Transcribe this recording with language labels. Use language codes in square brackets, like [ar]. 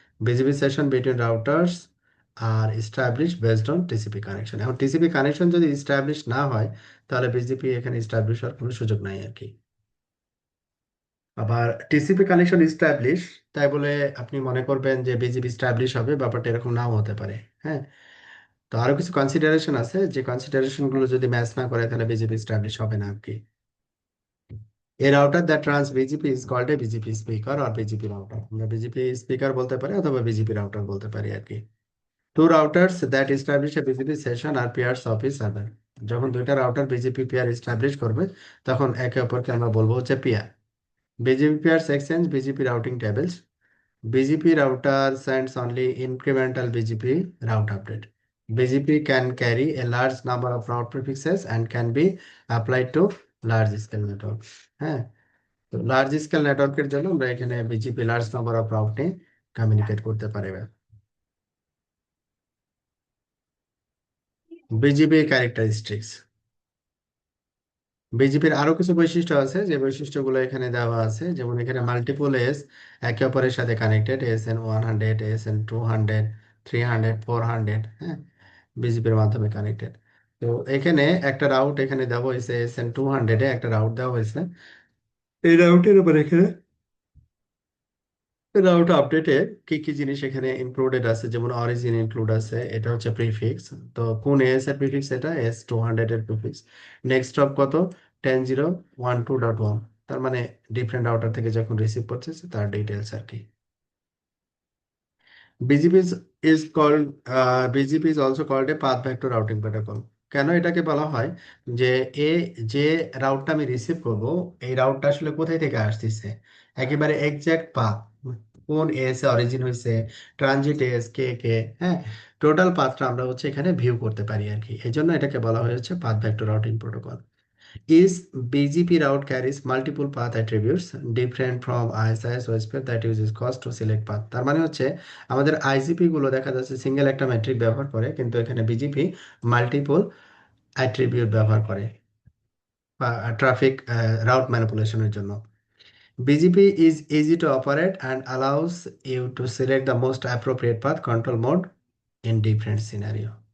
[en] BGP session between routers are established based on TCP connection। [bn] এখন TCP connection যদি establish না হয়, তাহলে বিজিপি এখানে এস্টাবলিশ হওয়ার কোনো সুযোগ নাই আর কি। আবার টিসিপি কানেকশন এস্টাবলিশ তাই বলে আপনি মনে করবেন যে বিজিপি এস্টাবলিশ হবে, ব্যাপারটা এরকম নাও হতে পারে। হ্যাঁ, তো আরো কিছু কনসিডারেশন আছে, যে কনসিডারেশন গুলো যদি ম্যাচ না করে তাহলে বিজিপি এস্টাবলিশ হবে না আর কি। [en] A router that runs BGP is called a BGP speaker or BGP router। [bn] আমরা BGP speaker বলতে পারি অথবা BGP router বলতে পারি আর কি। [en] Two routers that establish a BGP session are pairs of each other। [bn] যখন দুইটা রাউটার বিজিপি পেয়ার এস্টাবলিশ করবে, তখন একে অপরকে আমরা বলবো হচ্ছে pair. [en] BGP peers exchange BGP routing tables. BGP router sends only incremental BGP route update। BGP can carry a large number of route prefixes and can be applied to large scale network। [bn] হ্যাঁ, তো large scale নেটওয়ার্কের জন্য আমরা এখানে BGP large number of রাউটে communicate করতে পারবে। [en] BGP characteristics. [bn] বিজিপির আরো কিছু বৈশিষ্ট্য আছে, যে বৈশিষ্ট্যগুলো এখানে দেওয়া আছে, যেমন এখানে মাল্টিপল এস একে অপরের সাথে কানেক্টেড, ASN 100, ASN 200, 300, 400, হ্যাঁ, বিজিপির মাধ্যমে কানেক্টেড। তো এখানে একটা রাউট এখানে দেওয়া হয়েছে, ASN 200 একটা রাউট দেওয়া হয়েছে। এই রাউটের উপর এখানে রাউট আপডেটে কি কি জিনিস এখানে ইনক্লুডেড আছে, যেমন অরিজিন ইনক্লুড আছে, এটা হচ্ছে প্রিফিক্স। তো কোন এস এর প্রিফিক্স, এটা S 200 এর প্রিফিক্স। নেক্সট হপ কত, 10.0.12.1, তার মানে ডিফারেন্ট রাউটার থেকে যখন রিসিভ করছে তার ডিটেলস আর কি। [en] BGP is called BGP is also called a path vector routing protocol। [bn] কেন এটাকে বলা হয়, যে এ যে রাউটটা আমি রিসিভ করব, এই রাউটটা আসলে কোথায় থেকে আসতেছে, একেবারে এক্সাক্ট পাথ, কোন এস এ অরিজিন হয়েছে, ট্রানজিট এস কে কে, হ্যাঁ, টোটাল পাথটা আমরা হচ্ছে এখানে ভিউ করতে পারি আর কি। এই জন্য এটাকে বলা হয়েছে path vector routing protocol. [en] Is BGP route carries multiple path attributes different from ISIS OSPF that uses cost to select path। [bn] তার মানে হচ্ছে আমাদের আইজিপি গুলো দেখা যাচ্ছে সিঙ্গেল একটা মেট্রিক ব্যবহার করে, কিন্তু এখানে বিজিপি মাল্টিপল অ্যাট্রিবিউট ব্যবহার করে ট্রাফিক রাউট ম্যানিপুলেশনের জন্য। [en] BGP is easy to operate and allows you to select the most appropriate path control mode in different scenario।